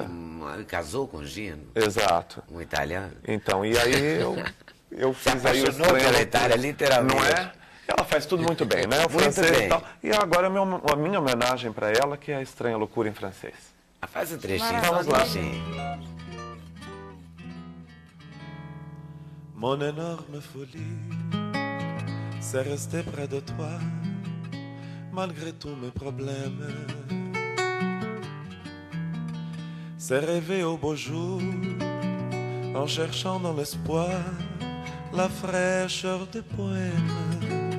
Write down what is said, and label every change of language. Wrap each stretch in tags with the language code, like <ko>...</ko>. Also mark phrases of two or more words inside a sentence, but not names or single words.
<pt>Casou com o Gino. Exato. Um italiano. Então, e aí eu Se fiz aí o apaixonou pela Itália, literalmente. Não é? Ela faz tudo muito bem, né? O Muito francês bem. e tal. E agora a minha homenagem para ela, que é a Estranha Loucura em francês. Faz um trechinho, Vamos só um lá. trechinho.</pt> <fr>Mon énorme folie, c'est rester près de toi, malgré tous mes problèmes. C'est rêver au beau jour, en cherchant dans l'espoir la fraîcheur des poèmes.</fr>